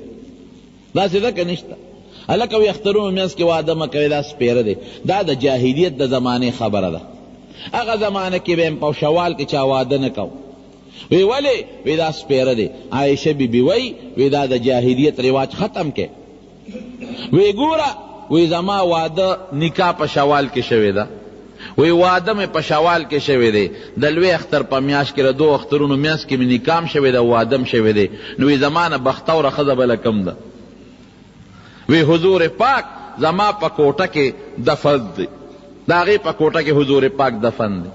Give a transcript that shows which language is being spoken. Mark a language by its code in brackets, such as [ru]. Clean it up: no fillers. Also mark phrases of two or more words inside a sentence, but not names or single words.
[ps] داسې ده که نشته؟ هلکه وایي اخترونو منځ کې واده مه کوئ، دا سپېره دی. دا د جاهلیت د زمانې خبره ده. هغه زمانه کې به هم په شوال کې چا واده نه کو. وی ولی؟ وی دا سپیره دی. عائشہ بی بی وی دا د جاہلیت رواج ختم کے. وی گورا وی زما واده نکاح په شوال کې شوی ده، وی واده مې په شوال کې شوی دی، د لوی اختر په میاشت کې د دو اخترونو میاشت کې مې نکاح شوی ده، واده شوی دی، نو وی زما نه بختوره ښځه بله کم ده. وی حضور پاک زما په کوټه کې دفن دی، د هغې په کوټه کې حضور پاک دفن دی.